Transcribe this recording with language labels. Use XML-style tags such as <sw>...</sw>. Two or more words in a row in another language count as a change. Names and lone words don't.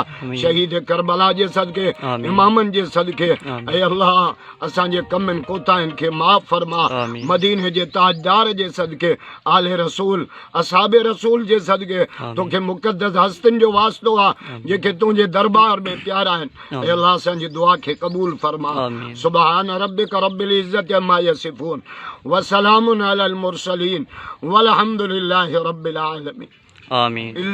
<sd>शहीद करबला जे सदके, इमामनि जे सदके ऐं अल्लाह असांजे कमनि कोताहिनि खे माफ़ फरमा। मदीने जे ताजदार जे सदके, आले रसूल, असहाबे रसूल जे सदके तोखे मुक़द्दस हस्तिन जो वास्तो आहे जेके तुंहिंजे दरबार में प्यारा आहिनि। ऐं अल्लाह असांजी दुआ खे क़बूल फरमा।</sd> <ar>سبحان ربك رب العزة عما يصفون وسلام على المرسلين والحمد لله رب العالمين. आमीन।</ar>